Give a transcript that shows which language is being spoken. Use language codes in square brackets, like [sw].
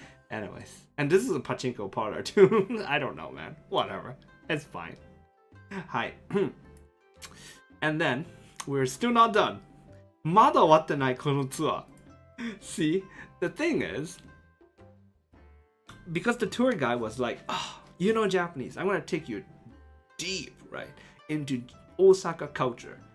[en] Anyways, and this is a pachinko parlor too. I don't know, man. Whatever. It's fine. はい。 And then, we're still not done. [ja] まだ終わってないこのツアー。 [en] See, the thing is, because the tour guide was like, oh, you know Japanese. I'm going to take you deep, right?into Osaka culture.